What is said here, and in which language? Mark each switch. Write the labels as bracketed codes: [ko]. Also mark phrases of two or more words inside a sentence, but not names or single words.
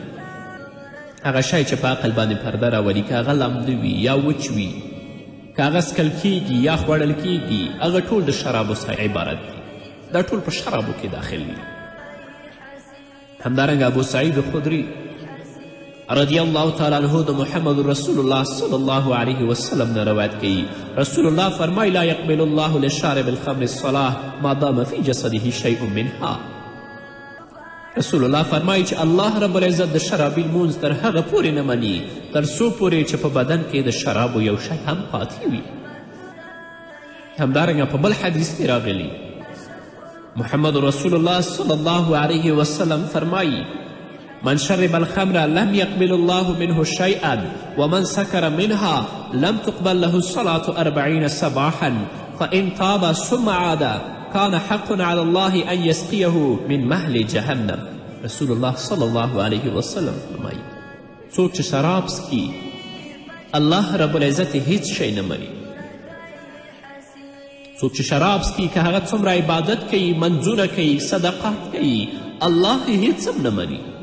[ps] هغه شی چې په عقل باندې پرده راولي، که هغه لمده وي یا وچ وي، که هغه څکل کیږي یا خوړل کیږي، هغه ټول د شرابو څخه عبارت دي. دا ټول په شرابو کې داخل دي. همدارنګه ابو سعید خدري [ar] رضی الله تعالی عنه [ps] د محمد رسول الله [ar] صلی الله علیه وسلم [ps] نه روایت کوي. [ar] رسول الله فرمایي لا یقبل الله لشارب الخمر الصلاة ما دام فی جسده شیء منها. [ps] رسول الله فرمایي چې [ar] الله رب العزت [ps] د شرابي لمونځ تر هغه پورې نه مني تر څو پورې چې په بدن کې د شرابو یو شی هم پاتې وي. همدارنګه په بل حدیث کې راغلی محمد رسول الله [ar] صلی الله علیه وسلم [ps] فرمایي [ar] من شرب الخمر لم يقبل الله منه شيئا ومن سكر منها لم تقبل له الصلاة 40 صباحا فإن تاب ثم عاد كان حق على الله أن يسقيه من مهل جهنم. [ps] رسول الله [ar] صلی الله علیه وسلم [ps] فرمایي څوک چې شراب څکي، [ar] الله رب العزت [ps] هیڅ شی نه مني. څوک چې شراب څکي، که هغه څومره عبادت کوي، منځونه کوي، صدقات کوي، الله هیڅ هم نه مني.